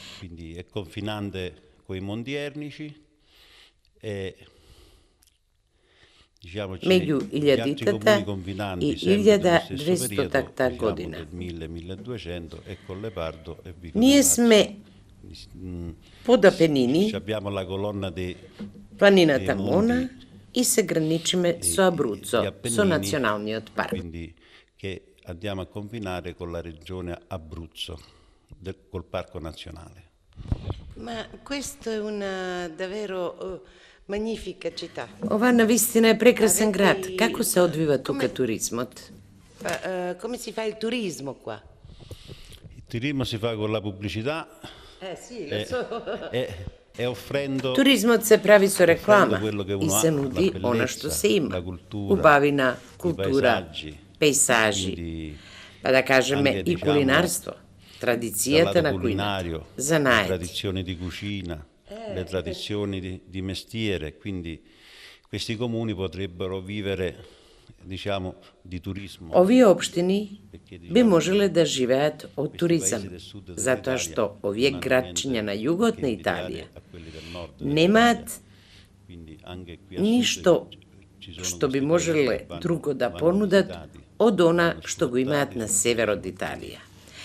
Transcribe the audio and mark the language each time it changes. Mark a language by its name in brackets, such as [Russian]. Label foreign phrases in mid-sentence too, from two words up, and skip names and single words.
[Macedonian] Меѓу 1000-та и 1200-та година. Ние сме под Апенини, планината Мона и се граничиме со Абруцо, со националниот парк. [Italian] Andiamo a confinare con la regione Abruzzo, col parco nazionale. Ma questo è una davvero magnifica città. [Macedonian] Ова навистина е прекрасен град. Како се одвива тука туризмот? [Italian] Come si fa il turismo qua? Il turismo si fa con la pubblicità. Sì, lo so. E offrendo [Macedonian] туризмот се прави со реклама и се нуди она што се има. Убавина, култура, пейсажи, па да кажеме и кулинарство, традицијата на кујната, занаети. [Italian] Tradizioni di cucina, le tradizioni di mestiere, quindi questi comuni potrebbero vivere, diciamo, di turismo. [Macedonian] Овие општини би можеле да живеат од туризам, затоа што овие градчиња на југот на Италија немаат ништо што би можеле друго да понудат од она што го имаат на север од Италија.